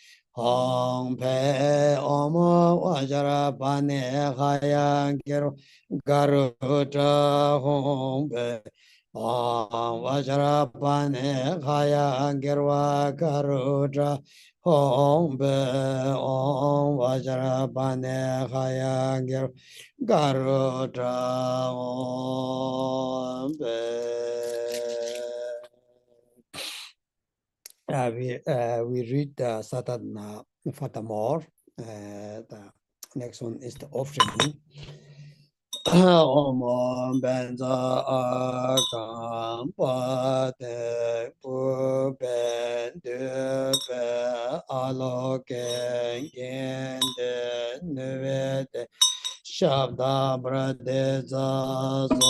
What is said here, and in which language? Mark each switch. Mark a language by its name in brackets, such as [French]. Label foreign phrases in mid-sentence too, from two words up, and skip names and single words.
[Sanskrit] Hong Pe Omo Vajrapani Hayagriva Garuda Hong Pe Vajrapani Hayagriva Garuda Hong Pe Vajrapani Hayagriva Garuda Hong Pe. [English] We read the sadhana furthermore. The next one is the offering. [Sanskrit] Om Benza Akam Pate Puben Dupe Aloken Gende Nuvete Shabda Bradeza